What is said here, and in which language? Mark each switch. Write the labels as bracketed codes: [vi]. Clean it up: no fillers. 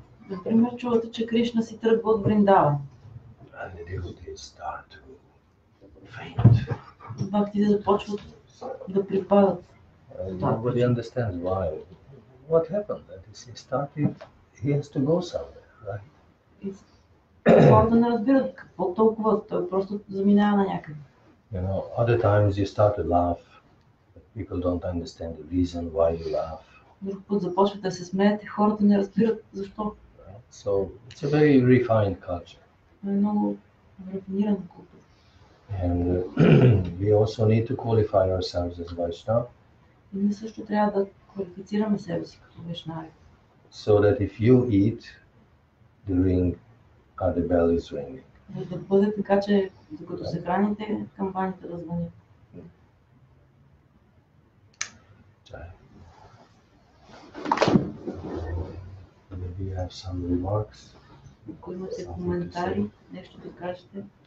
[bg] Например, чувате, че Кришна си тръгва от Вриндаван. [en] And the devotees start to faint. [bg] Бхактите започват да припадат. [en] Nobody understands why. What happened? That he started, he has to go somewhere, right? [bg] И хората не разбират какво толкова, той просто заминава на някъде. [en] You know, other times you start to laugh, but people don't understand the reason why you laugh. [bg] Друг път започвате да се смеете, хората не разбират защо. [en] So it's a very refined culture. [bg] Това е много рафинирана култура. [en] And we also need to qualify ourselves as Vaishnava [bg] И ние също трябва да квалифицираме себе си като вайшнави. [en] so that if you eat, the bell is ringing. [bg] За да бъде така, че докато се храните, камбаните да звънят. [en] Maybe you have some remarks. [bg] Ако имате коментари, нещо да кажете.